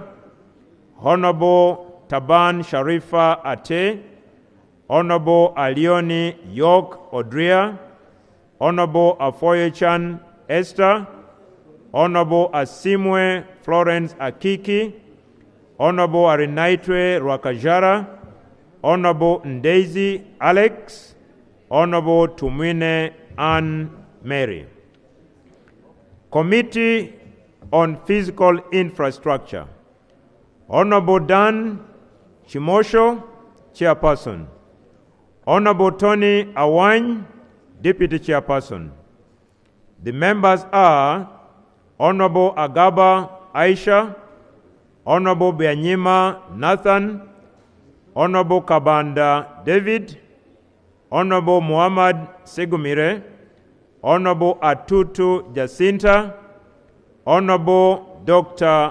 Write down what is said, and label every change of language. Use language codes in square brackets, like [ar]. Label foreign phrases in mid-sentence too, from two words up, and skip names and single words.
[en] Honorable Taban Sharifa Ate, Honorable Alioni York Odria, Honorable Afoyechan Esther, Honorable Asimwe Florence Akiki, Honorable Arinaitwe Rwakajara, Honorable Ndezi Alex, Honorable Tumwine Anne Mary. Committee on Physical Infrastructure. Honorable Dan Chimosho, Chairperson. Honorable Tony Awany, Deputy Chairperson. The members are Honorable Agaba Aisha, Honorable Bianyima Nathan, Honorable Kabanda David, Honorable Muhammad Segumire, Honorable Atutu Jacinta, Honorable Dr.